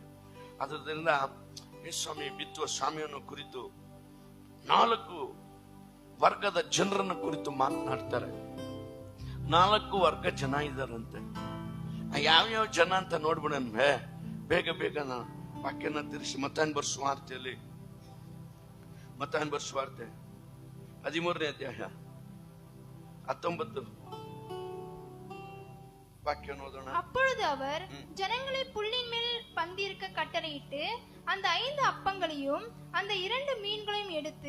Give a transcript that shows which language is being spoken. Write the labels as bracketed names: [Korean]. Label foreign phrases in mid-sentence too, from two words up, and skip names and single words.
[Kannada] ಅದರಿಂದ ಸ್ವಾಮಿ ಬಿತ್ತುವ ಸ್ವಾಮಿಯನ್ನು ಕುರಿತು 4 ವರ್ಗದ ಜನರನ್ನು ಕುರಿತು ಮಾತನಾಡ್ತಾರೆ. 4 ವರ್ಗ ಜನ ಇದಾರಂತೆ. ಯಾವ್ಯಾವ ಜನ ಅಂತ ನೋಡ್ಬಿಡನ್ ಬೇಗ ಬೇಗ ನಾನು ವಾಕ್ಯನ ತಿರ್ಸಿ ಮತ್ತಾಯನ್ ಬರ್ಸುವಾರ್ತೆಯಲ್ಲಿ ಮತ್ತಾಯನ್ ಬರ್ಸುವಾರ್ತೆ 13ನೇ ಅಧ್ಯಾಯ 19 [Tamil] வாக்கியம் ஓதுனா. அப்பொழுது அவர் ஜனங்களை புல்லின் மேல் பந்திருக்க கட்டளையிட்டு அந்த 5 அப்பங்களையும் அந்த 2 மீன்களையும் எடுத்து